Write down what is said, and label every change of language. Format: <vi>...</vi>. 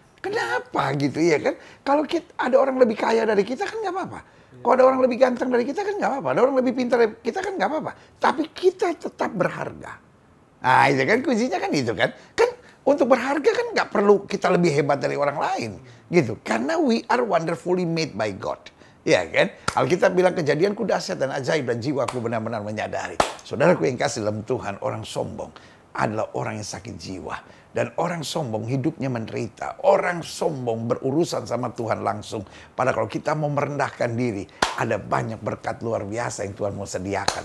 <id>Kenapa gitu ya kan? Kalau ada orang lebih kaya dari kita kan nggak apa-apa. Kalau ada orang lebih ganteng dari kita kan nggak apa-apa. Ada orang lebih pintar dari kita kan nggak apa-apa. Tapi kita tetap berharga. Nah itu kan kuncinya kan itu kan. Kan untuk berharga kan nggak perlu kita lebih hebat dari orang lain, gitu. Karena</id> <en>we are wonderfully made by God,</en> <id>ya kan? Alkitab bilang kejadianku dahsyat dan ajaib dan jiwaku benar-benar menyadari. Saudaraku yang kasih dalam Tuhan, orang sombong adalah orang yang sakit jiwa. Dan orang sombong hidupnya menderita. Orang sombong berurusan sama Tuhan langsung. Padahal kalau kita mau merendahkan diri, ada banyak berkat luar biasa yang Tuhan mau sediakan.</id>